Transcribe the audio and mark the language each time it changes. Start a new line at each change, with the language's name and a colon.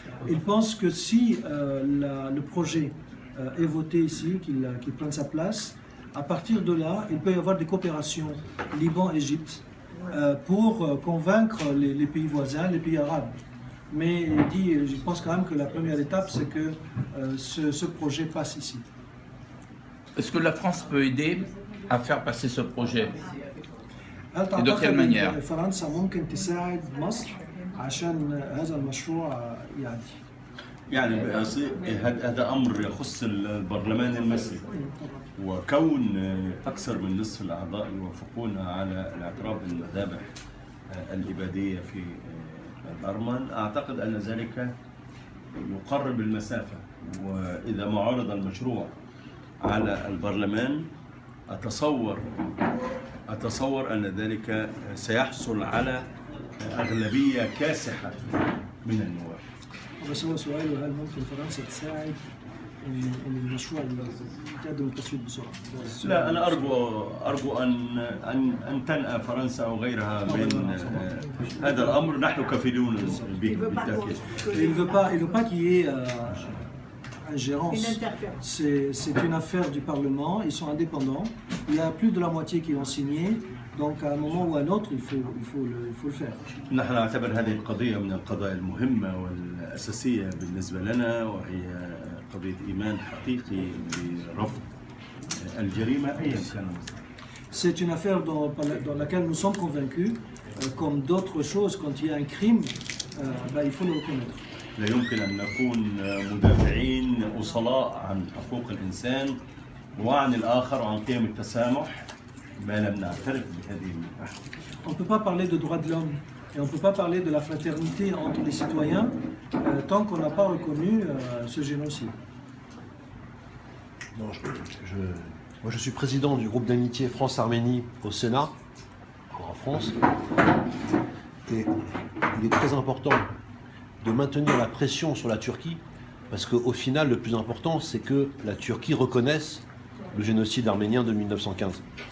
French: Il pense que si le projet est voté ici, qu'il prenne sa place, à partir de là, il peut y avoir des coopérations Liban-Égypte pour convaincre les pays voisins, les pays arabes. Mais il dit, je pense quand même que la première étape, c'est que ce projet passe ici. Est-ce que la France peut aider à faire passer ce projet?
Arabic: هل
French: Et de quelle manière?
Arabic: أن فرنسا ممكن تساعد مصر عشان هذا المشروع يعدي؟ يعني هذا أمر يخص البرلمان المصري، وكون أكثر من نصف الأعضاء يوافقون على الاعتراف بالمذابح الإبادية في الأرمن، أعتقد أن ذلك يقرب المسافة. وإذا ما عرض المشروع على البرلمان أتصور أن ذلك سيحصل على أغلبية كاسحة من النواب. بس هو سؤاله هل ممكن فرنسا تساعد ان المشروع يتقدم التصويت بسرعه؟ لا، أنا أرجو أن تنأى فرنسا أو غيرها من هذا الأمر. نحن كفيلون به بالتأكيد.
French: Il veut pas qu'il y ait ingérence. C'est une affaire du Parlement. Ils sont indépendants. Il y a plus de la moitié qui ont signé. Donc à un moment ou à un autre, il faut le faire.
Arabic: نحن نعتبر هذه القضية من القضايا المهمة والأساسية بالنسبة لنا، وهي قضية إيمان حقيقي برفض الجريمة أيا كان.
French: C'est une affaire dans laquelle nous sommes convaincus, comme d'autres choses, quand il y a un crime, il faut le reconnaître.
Arabic: لا يمكن أن نكون مدافعين أصلاء عن حقوق الإنسان وعن الآخر وعن قيم التسامح ما لم نعترف بهذه المحاكم.
French: On ne peut pas parler de droits de l'homme et on ne peut pas parler de la fraternité entre les citoyens tant qu'on n'a pas reconnu ce génocide. Non, moi je suis président du groupe d'amitié France-Arménie au Sénat, en France, et il est très important de maintenir la pression sur la Turquie, parce qu'au final, le plus important, c'est que la Turquie reconnaisse le génocide arménien de 1915.